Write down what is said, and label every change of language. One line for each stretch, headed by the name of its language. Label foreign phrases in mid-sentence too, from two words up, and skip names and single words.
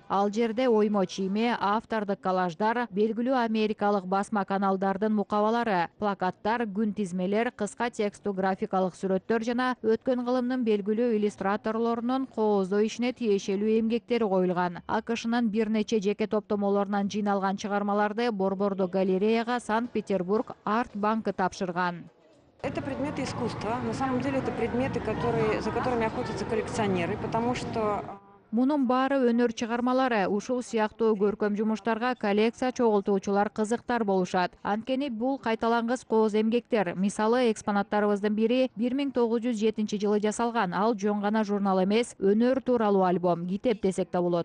Kyrgyz: Ал жерде оймо чийме, автордук коллаждар, белгилүү америкалык басма каналдардын мукабалары, плакаттар, күн тизмелер, кыска текстүү графикалык сүрөттөр жана өткөн кылымдын белгилүү иллюстраторлорунун кооздоо ишине тиешелүү эмгектери коюлган. АКШнын бир нече жеке топтомолорунан жыйналган чыгармаларды Борбордо галереяга Санкт-Петербург Арт банкы тапшырган.
Russian: Это предметы искусства. На самом деле это предметы, за которыми охотятся коллекционеры, потому что...
Kyrgyz: Мунун баары өнөр чыгармалары. Ушул сыяктуу көркөм жумуштарга коллекция чогултуучулар кызыктар болушат. Анткени бул кайталангыс кооз эмгектер. Мисалы, экспонаттарыбыздын бири 1907 жылы жасалган. Ал жөн гана журнал эмес, өнөр тууралуу альбом, китеп десек да болот.